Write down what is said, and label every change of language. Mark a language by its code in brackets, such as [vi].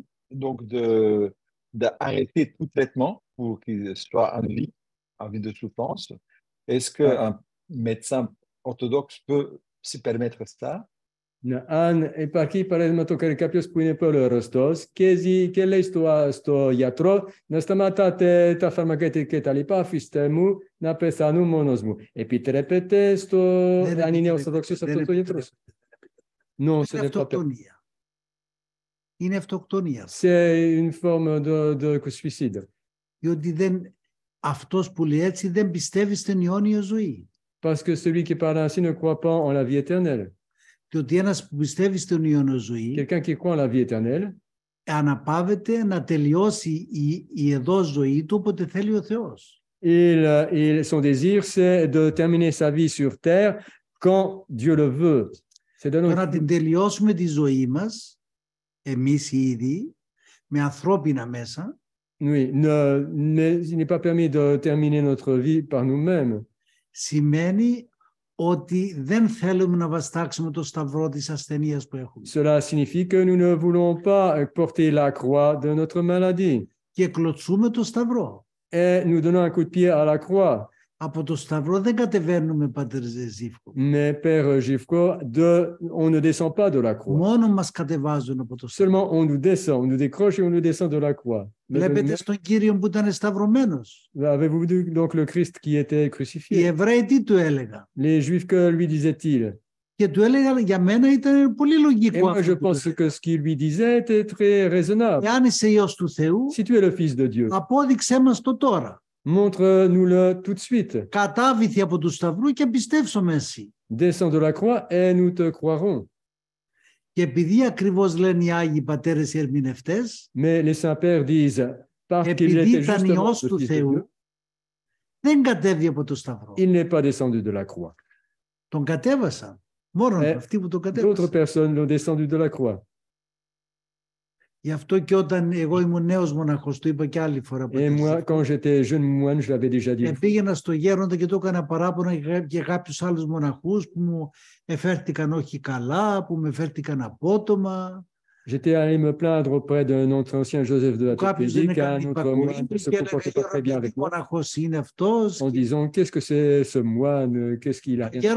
[fr] donc d'arrêter tout traitement pour qu'il soit en vie de souffrance. Est-ce qu'un médecin orthodoxe peut se permettre ça? [el] Αν υπάρχει παραδείγματο κάποιος που είναι πολύ αρρωστός και λέει στο γιατρό να σταματάτε τα φαρμακά και τα λοιπά, αφήστε μου να πεθάνω μόνος μου. Επιτρέπεται αν είναι ορθοδοξός αυτό το γιατρός? [fr] Non, ce n'est pas permis. [el] Είναι αυτοκτονία. [fr] C'est une forme de suicide. [el] Διότι αυτός που λέει έτσι δεν πιστεύει στην αιώνια ζωή. [fr] Parce que celui qui parle ainsi ne croit pas en la vie éternelle. [el] Διότι ένας που πιστεύει στην αιώνια ζωή, [fr] quelqu'un qui croit en la vie éternelle, [el] αναπαύεται να τελειώσει η εδώ ζωή του όποτε θέλει ο Θεός. [fr] Son désir, c'est de terminer sa vie sur terre quand Dieu le veut. [el] Να την τελειώσουμε τη ζωή μας, εμείς οι ίδιοι, με ανθρώπινα μέσα. [fr] Oui, mais il n'est pas permis de terminer notre vie par nous-mêmes. [el] Σημαίνει ότι δεν θέλουμε να βαστάξουμε το σταυρό της ασθενείας που έχουμε. [fr] Cela signifie que nous ne voulons pas porter la croix de notre maladie. [el] Και κλωτσούμε το σταυρό. [fr] Et nous donnons un coup de pied à la croix. [el] Από το σταυρό δεν κατεβαίνουμε, Πατέρ Ζήφκο. [fr] Mais Père Gifko, on ne descend pas de la croix. [el] Μόνο μας κατεβάζουν από το σταυρό. [fr] Seulement on nous descend, on nous décroche et on nous descend de la croix. [el] Βλέπετε στον Κύριο που ήταν σταυρωμένος. [fr] Avez-vous vu donc le Christ qui était crucifié? [el] Οι Εβραίοι τι του έλεγαν? [fr] Les Juifs, que lui disaient-ils? [el] Και του έλεγαν, για μένα ήταν πολύ λογικό. [fr] Et moi, je pense que ce qu'il lui disait était très raisonnable. [el] Εάν είσαι Υιός του Θεού, [fr] si tu es le Fils de Dieu, [el] απόδειξέ μας το τώρα. [fr] Montre-nous-le tout de suite. [el] Κατάβηθη από του σταυρού και πιστέψουμε εσύ. [fr] Descends de la croix et nous te croirons. [el] Και επειδή ακριβώς λένε οι Άγιοι Πατέρες οι ερμηνευτές, [fr] mais les saints pères disent, parce qu'il était justement le Fils de Dieu, [el] δεν κατέβη από το σταυρό. [fr] Il n'est pas descendu de la croix. [el] Τον κατέβασαν. Μόνο αυτοί που τον κατέβασαν. [fr] D'autres personnes l'ont descendu de la croix. [el] Γι' αυτό και όταν εγώ ήμουν νέος μοναχός, το είπα και άλλη φορά. [fr] Et moi, quand j'étais jeune moine, je l'avais déjà dit. [el] Πήγαινα στο γέροντα και του έκανα παράπονα για κάποιους άλλους μοναχούς που μου εφέρθηκαν όχι καλά, που με εφέρθηκαν απότομα. [fr] J'étais allé me plaindre auprès d'un autre ancien Joseph de la Topédie qu'un autre moine ne se comportait pas très bien avec moi, en disant qu'est-ce que c'est ce moine, qu'est-ce qu'il a.